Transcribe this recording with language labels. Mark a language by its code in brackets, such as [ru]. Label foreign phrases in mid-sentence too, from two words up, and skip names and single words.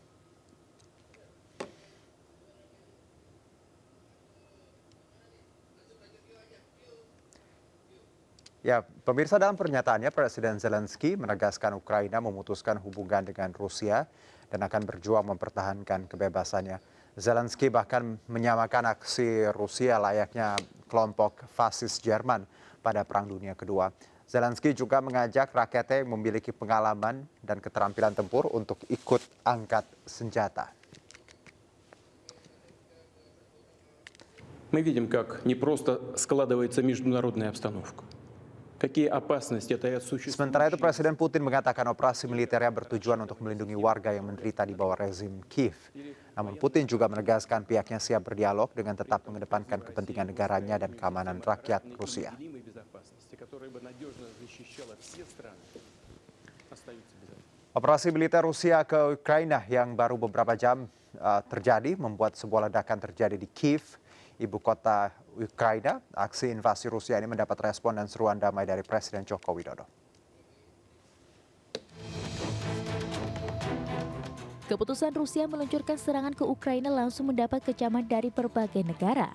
[id] Ya, pemirsa, dalam pernyataannya Presiden Zelensky menegaskan Ukraina memutuskan hubungan dengan Rusia dan akan berjuang mempertahankan kebebasannya. Zelensky bahkan menyamakan aksi Rusia layaknya kelompok fasis Jerman pada Perang Dunia Kedua. Zelensky juga mengajak rakyatnya yang memiliki pengalaman dan keterampilan tempur untuk ikut angkat senjata. [ru] Мы видим, как непросто складывается международная обстановка. Какие опасности это [id] Sementara itu, [ru] существующие. [id] Presiden Putin mengatakan operasi militernya bertujuan untuk melindungi warga yang menderita di bawah rezim Kiev. Namun Putin juga menegaskan pihaknya siap berdialog dengan tetap mengedepankan kepentingan negaranya dan keamanan rakyat Rusia. [ru] Неделимой безопасности, которая бы надежно защищала все страны, остаются без этого. [id] Operasi militer Rusia ke Ukraina yang baru beberapa jam terjadi membuat sebuah ledakan terjadi di Kiev, ibu kota Ukraina. Aksi invasi Rusia ini mendapat respon dan seruan damai dari Presiden Joko Widodo. Keputusan Rusia meluncurkan serangan ke Ukraina langsung mendapat kecaman dari berbagai negara.